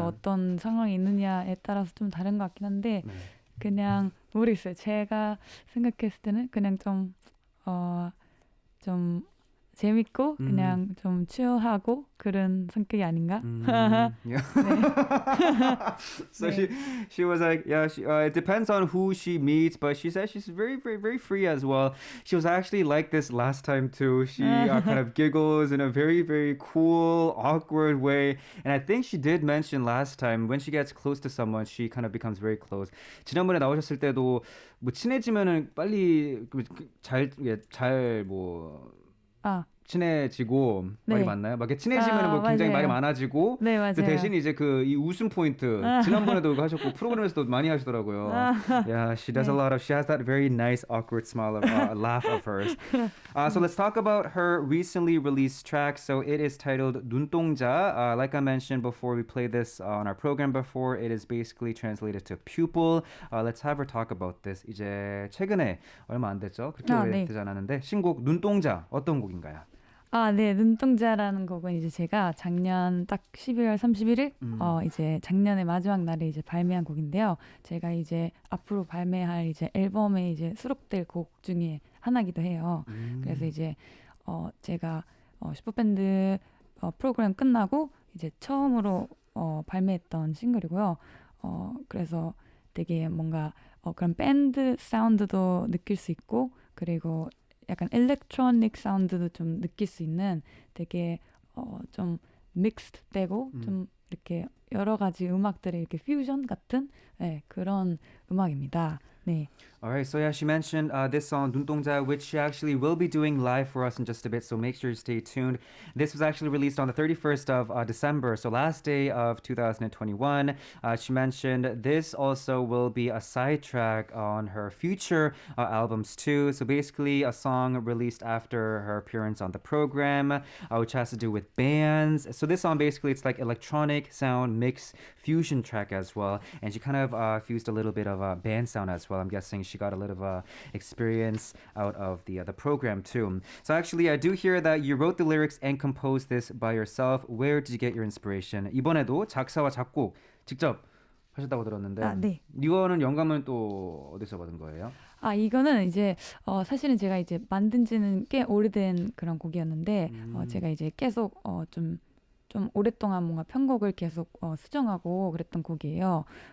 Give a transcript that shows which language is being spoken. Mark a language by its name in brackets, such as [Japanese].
[Korean] 어떤 상황이 있느냐에 따라서 좀 다른 것 같긴 한데 네. 그냥 모르겠어요. 제가 생각했을 때는 그냥 좀 재밌고 그냥 좀 치유하고 그런 성격이 아닌가? [English] Yeah. [Korean] 네. [English] So [Korean] 네. [English] she was like, yeah, it depends on who she meets, but she said she's very free as well. She was actually like this last time too. She kind of giggles in a very cool, awkward way, and I think she did mention last time when she gets close to someone, she kind of becomes very close. [Korean] 지난번에 나오셨을 때도 뭐 친해지면은 빨리 잘뭐 아, 친해지고 말이 네. 맞나요? 막 이렇게 친해지면 뭐 굉장히 말이 맞아요. 많아지고 네, 그 맞아요. 대신 이제 그 이 웃음 포인트 지난번에도 그거 하셨고 프로그램에서도 많이 하시더라고요. [English] Yeah, she does a [Korean] 네. [English] lot of. She has that very nice awkward smile of laugh of hers. So let's talk about her recently released track. So it is titled 눈동자. Like I mentioned before, we played this on our program before. It is basically translated to pupil. Let's have her talk about this. [Korean] 이제 최근에 얼마 안 됐죠? 그렇게 네. 오래되지 않았는데 신곡 눈동자 어떤 곡인가요? 네, 눈동자라는 곡은 이제 제가 작년 딱 12월 31일 이제 작년의 마지막 날에 이제 발매한 곡인데요. 제가 이제 앞으로 발매할 이제 앨범에 이제 수록될 곡 중에 하나기도 해요. 그래서 이제 제가 슈퍼밴드 프로그램 끝나고 이제 처음으로 발매했던 싱글이고요. 그래서 되게 뭔가 그런 밴드 사운드도 느낄 수 있고 그리고 약간 일렉트로닉 사운드도 좀 느낄 수 있는 되게 좀 믹스드 되고 좀 이렇게 여러 가지 음악들의 이렇게 퓨전 같은 그런 음악입니다. 네. [English] Alright, so yeah, she mentioned this song 눈동자, which she actually will be doing live for us in just a bit, so make sure you stay tuned. This was actually released on the 31st of December, so last day of 2021. She mentioned this also will be a side track on her future albums too, so basically a song released after her appearance on the program, which has to do with bands. So this song basically, it's like electronic sound mix fusion track as well, and she kind of fused a little bit of a band sound as well. I'm guessing she got a little experience out of the program too. So actually, I do hear that you wrote the lyrics and composed this by yourself. Where did you get your inspiration? [Korean] 이번에도 작사와 작곡 직접 하셨다고 들었는데 네. 이거는 영감은 또 어디서 받은 거예요? 이거는 이제 사실은 제가 이제 만든 지는 꽤 오래된 그런 곡이었는데 제가 이제 계속 좀 오랫동안 뭔가 편곡을 계속 수정하고 그랬던 곡이에요.